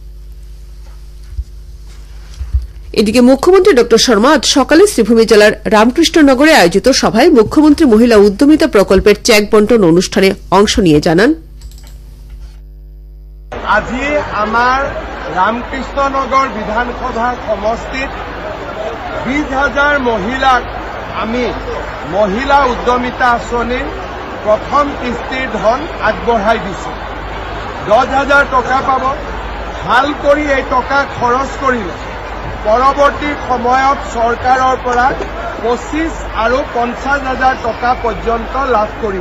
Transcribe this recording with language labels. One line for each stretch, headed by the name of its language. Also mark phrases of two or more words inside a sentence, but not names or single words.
Bangla: এদিকে মুখ্যমন্ত্রী ড শর্মা আজ সকালে শ্রীভূমি জেলার রামকৃষ্ণনগরে আয়োজিত সভায় মুখ্যমন্ত্রী মহিলা উদ্যমিতা প্রকল্পের চেক বন্টন অনুষ্ঠানে অংশ নিয়ে জানান,
Assamese: আজি আমার রামকৃষ্ণনগর বিধানসভা সমষ্টিত ২০,০০০ মহিলাক আমি মহিলা উদ্যমিতা আঁচনিৰ প্ৰথম কিস্তিৰ ধন আগবঢ়াই দিছে। 10,000 টকা পাব। ভাল কৰি এই টকা খৰচ কৰিলে পৰৱৰ্তী সময়ত চৰকাৰৰ পৰা 25 আৰু 50,000 টকা পৰ্যন্ত লাভ কৰিব।